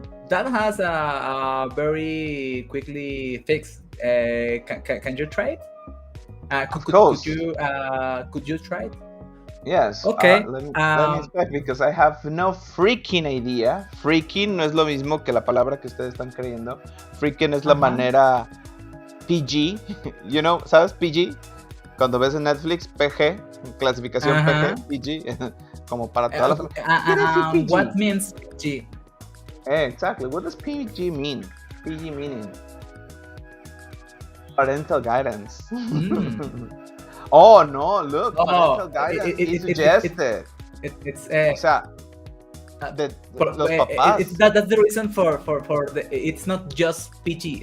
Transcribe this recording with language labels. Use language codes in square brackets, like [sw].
[en] That has a very quickly fix. Can you try it? Of course. Could you try it? Yes. Okay. Let me inspect because I have no freaking idea. [es] Freaking no es lo mismo que la palabra que ustedes están creyendo. Freaking es la manera PG. [en] You know, [es] ¿sabes? PG. Cuando ves en Netflix, PG, clasificación PG, PG, como para todas las... [en] What means G? Exactly. What does PG mean? PG meaning parental guidance. Oh no! Look, parental guidance is suggested. It's [es] o sea, los papás. [en] That's the reason for the. It's not just PG.